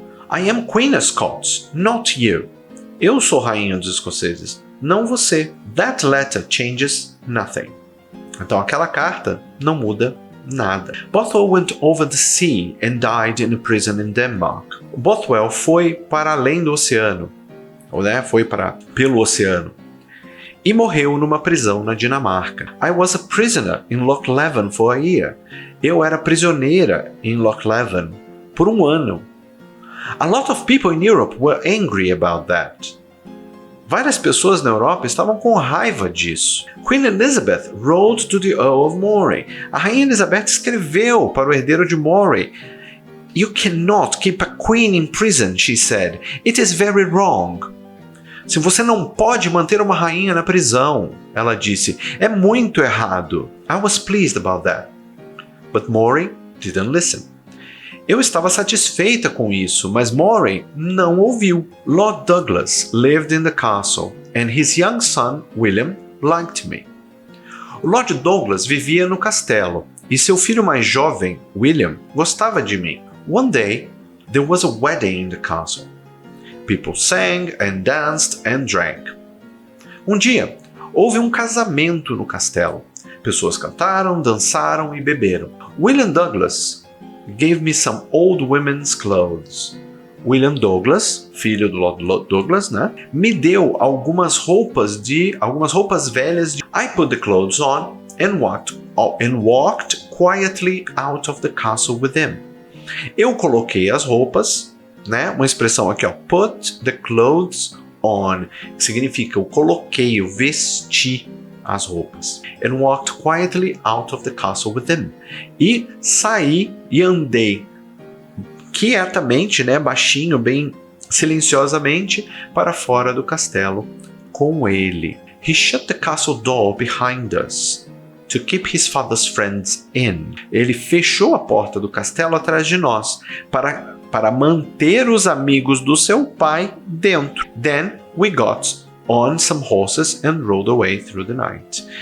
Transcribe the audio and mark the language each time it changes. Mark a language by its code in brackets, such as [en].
[en] I am Queen of Scots, not you. [pt] Eu sou rainha dos escoceses, não você. [en] That letter changes nothing. [pt] Então aquela carta não muda nada. [en] Bothwell went over the sea and died in a prison in Denmark. [pt] Bothwell foi para além do oceano, foi pelo oceano, e morreu numa prisão na Dinamarca. [en] I was a prisoner in Loch Leven for a year. [pt] Eu era prisioneira em Loch Leven por um ano. [en] A lot of people in Europe were angry about that. [pt] Várias pessoas na Europa estavam com raiva disso. [en] Queen Elizabeth wrote to the Earl of Moray. [pt] A rainha Elizabeth escreveu para o herdeiro de Moray. [en] You cannot keep a queen in prison, she said. It is very wrong. [pt] Se você não pode manter uma rainha na prisão, ela disse, é muito errado. [en] I was pleased about that. But Moray didn't listen. [pt] Eu estava satisfeita com isso, mas Moray não ouviu. [en] Lord Douglas lived in the castle, and his young son, William, liked me. [pt] O Lord Douglas vivia no castelo, e seu filho mais jovem, William, gostava de mim. [en] One day, there was a wedding in the castle. People sang and danced and drank. [pt] Um dia, houve um casamento no castelo. Pessoas cantaram, dançaram e beberam. [en] William Douglas gave me some old women's clothes. [pt] William Douglas, filho do Lord Douglas, né, me deu algumas roupas velhas. [en] I put the clothes on and walked quietly out of the castle with him. [pt] Eu coloquei as roupas, né, uma expressão aqui, ó, [en] put the clothes on, [pt] que significa eu coloquei, eu vesti as roupas. [en] And walked quietly out of the castle with him. [pt] E saí e andei quietamente, né, baixinho, bem silenciosamente, para fora do castelo com ele. [en] He shut the castle door behind us to keep his father's friends in. [pt] Ele fechou a porta do castelo atrás de nós para manter os amigos do seu pai dentro. [en] Then we got on some horses and rode away through the night.